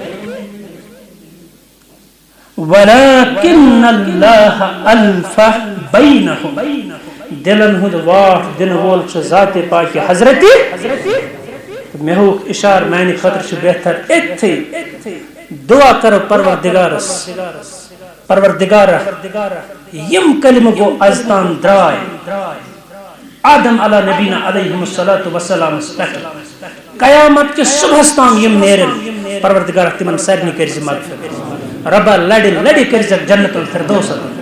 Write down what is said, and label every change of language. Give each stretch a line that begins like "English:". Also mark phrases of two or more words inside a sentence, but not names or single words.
Arabic: ولكن الله الف بينهم
Kashmiri: دلن ہند واٹ دن وول چھ ذات پاک حضرت مے ہو اشار میانہ خاطر چھ بہتر اتھے دعا کرو پروردگار یم کلمہ گو ازتان درائے آدم
Arabic: علی نبینا علیہ الصلوۃ والسلام
Urdu: قیامت کے صبح
Kashmiri: تام یم نیرن پروردگار تمن سارنی کرز مغفرت ربا لڑی کرزک جنت الفردوس